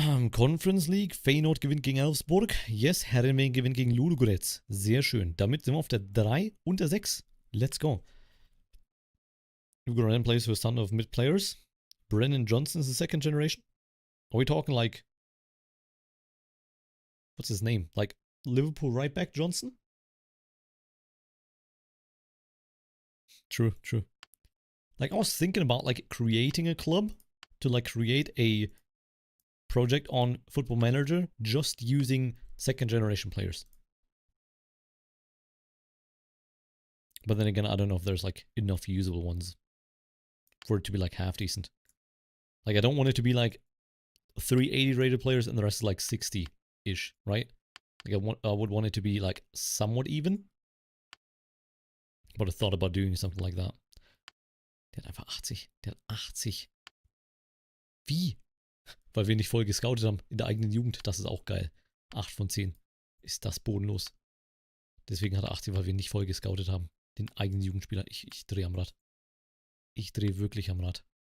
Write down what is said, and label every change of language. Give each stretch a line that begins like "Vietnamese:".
German: Conference League, Feyenoord gewinnt gegen Elfsborg. Yes, Herrenveen gewinnt gegen Ludogorets. Sehr schön. Damit sind wir auf der 3 und der 6.
English: Let's go. We've got random players who are son of mid players. Brennan Johnson is the second generation. Are we talking like... What's his name? Like Liverpool right back Johnson? True, true. Like I was thinking about like creating a club to like create a project on Football Manager just using second generation players. But then again, I don't know if there's like enough usable ones for it to be like half decent. Like I don't want it to be like 380 rated players and the rest is like 60-ish, right? Like I would want it to be like somewhat even. But I thought about doing something like that.
German: Der hat einfach 80. Der hat 80. Wie? Weil wir nicht voll gescoutet haben in der eigenen Jugend. Das ist auch geil. 8 von 10. Ist das bodenlos. Deswegen hat er 80, weil wir nicht voll gescoutet haben. Den eigenen Jugendspieler. Ich drehe am Rad. Ich drehe wirklich am Rad.